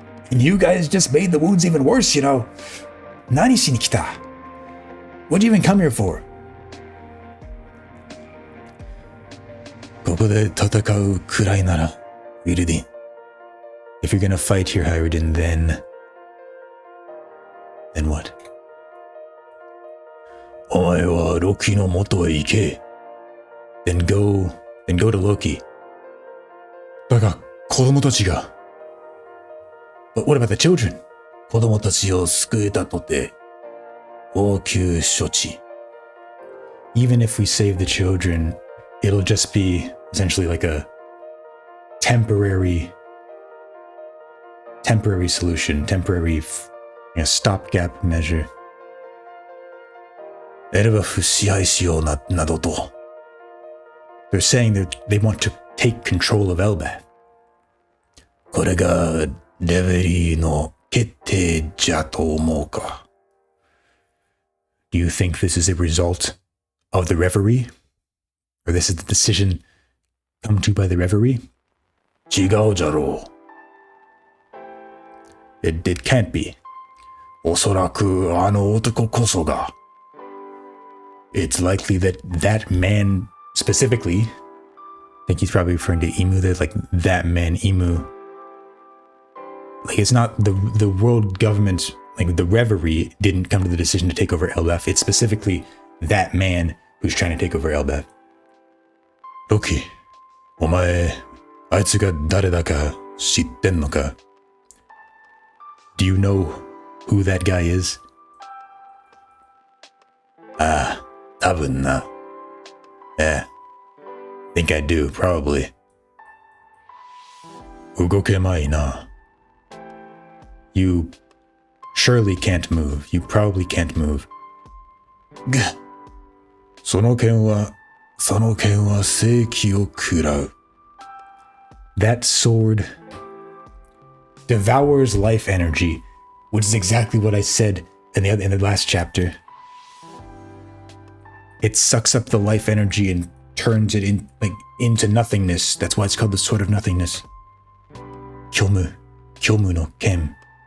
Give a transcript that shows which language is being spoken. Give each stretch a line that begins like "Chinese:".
English: And you guys just made the wounds even worse, you know.
Japanese: Nani shi ni kita?
English: What'd you even come here for?
Japanese: ここで戦うくらいなら、ウィルディン。
English: If you're gonna fight here, Hyridin, then what?
Japanese: お前はロキの元へ行け。
English: Then go to Loki.
Japanese: だが、子供たちが。
English: But what about the children?
Japanese: 子供たちを救えたとて、応急処置。
English: Even if we save the children, it'll just be essentially like a temporary solution, temporary stopgap measure.
Japanese: エルバフ支配しようなどと。
English: They're saying that they want to take control of Elbath.
Japanese: これがレベリーの決定じゃと思うか。
English: Do you think this is a result of the reverie? Or this is the decision come to by the reverie?
Japanese: 違うじゃろう。
English: It can't be.
Japanese: おそらくあの男こそが。
English: It's likely that that man specifically, I think he's probably referring to Emu, that like that man Emu. Like it's not the world government, like the reverie didn't come to the decision to take over Elbath. It's specifically that man who's trying to take over Elbath.
Japanese: Loki, お前、あいつが誰だか知ってんのか?
English: Do you know who that guy is?
Japanese: ああ、多分な。
English: Yeah, think I do, probably.
Japanese: 動けまいな。
English: You surely can't move. You probably can't move.
Japanese: その剣は正気を食らう。
English: That sword devours life energy, which is exactly what I said in the last chapter. It sucks up the life energy and turns it into nothingness. That's why it's called the Sword of Nothingness. Kyomu no ken.